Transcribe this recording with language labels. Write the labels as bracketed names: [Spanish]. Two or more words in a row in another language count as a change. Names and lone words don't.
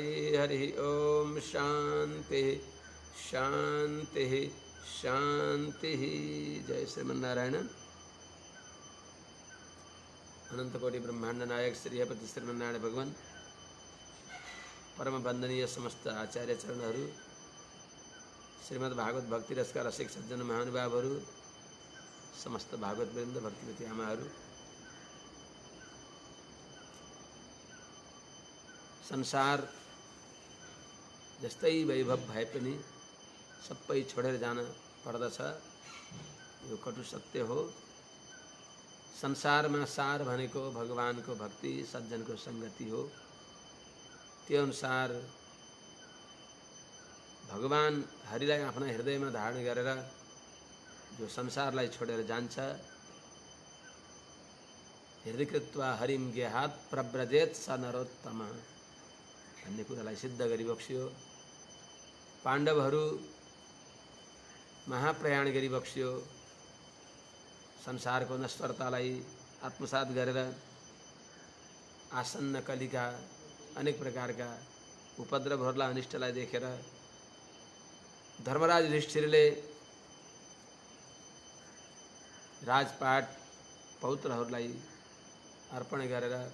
[Sanskrit] हरि ओं। शांति शांति शांति। जय श्रीमन्नारायण। [Nepali] अनंतकोटि ब्रह्मांड नायक श्रीपति श्रीमन्नारायण भगवान परम वंदनीय समस्त आचार्य चरणहरू, श्रीमद् भागवत भक्ति रसका रसिक सज्जन महानुभावहरू, समस्त भागवत वृन्द भक्तिवती आमाहरू, संसार जस्तै वैभव भए पनि सबै छोडेर जान पर्दछ। यो कटु सत्य हो। संसारमा सार भनेको भगवानको भक्ति सज्जनको संगति हो। त्यो अनुसार भगवान हरिलाई आफ्ना हृदयमा धारण गरेर जो संसारलाई छोडेर जान्छ, [Sanskrit] हृदयकृत्वा हरिम गेहात प्रव्रजेत स नरोत्तम [Nepali] भन्ने कुरालाई सिद्ध गरिबक्सियो। पाण्डवहरू महाप्रयाण गरिबक्सियो। संसारको नश्वरतालाई आत्मसात गरेर आसन्न कलिका अनेक प्रकारका उपद्रवहरूलाई अनिष्टलाई देखेर धर्मराज युधिष्ठिरले राजपाट पौत्रहरूलाई अर्पण गरेर